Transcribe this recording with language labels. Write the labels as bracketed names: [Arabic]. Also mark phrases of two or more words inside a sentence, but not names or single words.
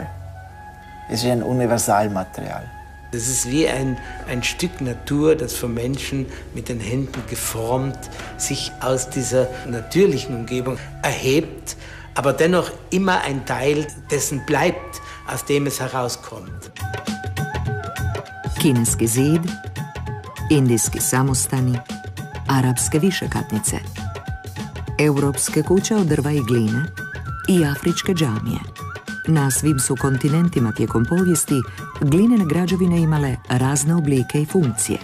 [German] Es ist ein Universalmaterial. Das ist wie ein Stück Natur, das von Menschen mit den Händen geformt sich aus dieser natürlichen Umgebung erhebt, aber dennoch immer ein Teil dessen bleibt, aus dem es herauskommt. [Croatian] Kineski zid, indijski samostani, arapske višekatnice, europske kuće od drva i gline i afričke džamije. Na svim su kontinentima tijekom povijesti glinene građevine imale razne oblike i funkcije.